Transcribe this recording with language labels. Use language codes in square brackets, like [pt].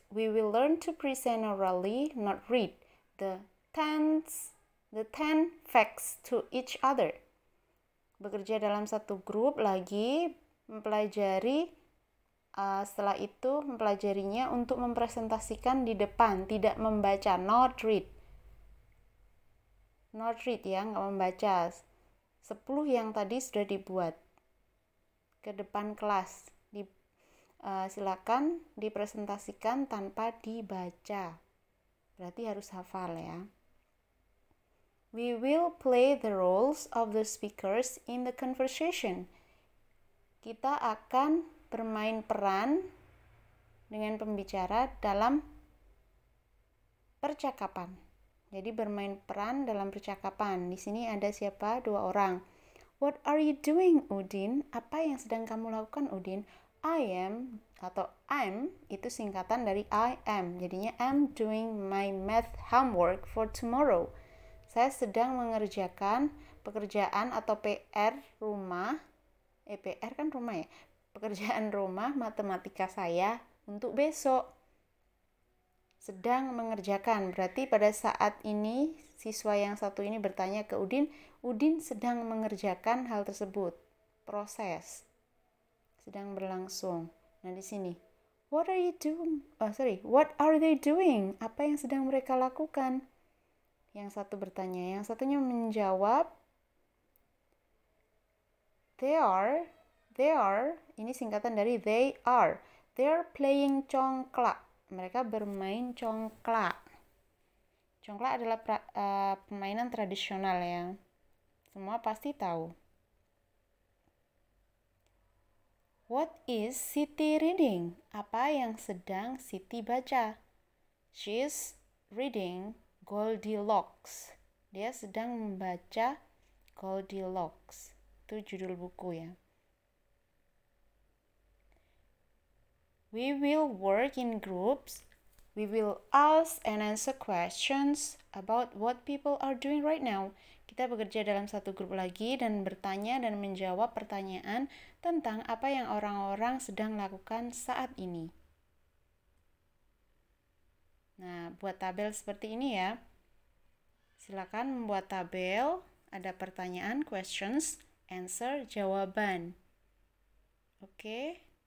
[en] We will learn to present orally, not read the 10 facts to each other. [id] Bekerja dalam satu grup lagi, mempelajari setelah itu mempelajarinya untuk mempresentasikan di depan, tidak membaca, [en] not read [id] ya, nggak membaca. 10 yang tadi sudah dibuat ke depan kelas. Silakan dipresentasikan tanpa dibaca, berarti harus hafal ya. [en] We will play the roles of the speakers in the conversation. [id] Kita akan bermain peran dengan pembicara dalam percakapan. Jadi bermain peran dalam percakapan. Di sini ada siapa? 2 orang. [en] What are you doing, Udin? [id] Apa yang sedang kamu lakukan, Udin? [en] I am [id] atau [en] I'm [id] itu singkatan dari [en] I am. [id] Jadinya [en] I'm doing my math homework for tomorrow. [id] Saya sedang mengerjakan pekerjaan atau PR rumah. PR kan rumah ya. Pekerjaan rumah matematika saya untuk besok. Sedang mengerjakan, berarti pada saat ini siswa yang satu ini bertanya ke Udin, Udin sedang mengerjakan hal tersebut. Proses sedang berlangsung. Nah, di sini [en] what are they doing? [id] Apa yang sedang mereka lakukan? Yang satu bertanya, yang satunya menjawab [en] they are, [id] ini singkatan dari [en] they are playing congklak. [id] Mereka bermain congklak. Congklak adalah permainan tradisional ya. Semua pasti tahu. [en] What is Siti reading? [id] Apa yang sedang Siti baca? [en] She is reading Goldilocks. [id] Dia sedang membaca Goldilocks. Itu judul buku ya. [en] We will work in groups. We will ask and answer questions about what people are doing right now. [id] Kita bekerja dalam satu grup lagi dan bertanya dan menjawab pertanyaan tentang apa yang orang-orang sedang lakukan saat ini. Nah, buat tabel seperti ini ya. Silakan membuat tabel, ada pertanyaan, [en] questions, answer, [id] jawaban. Oke.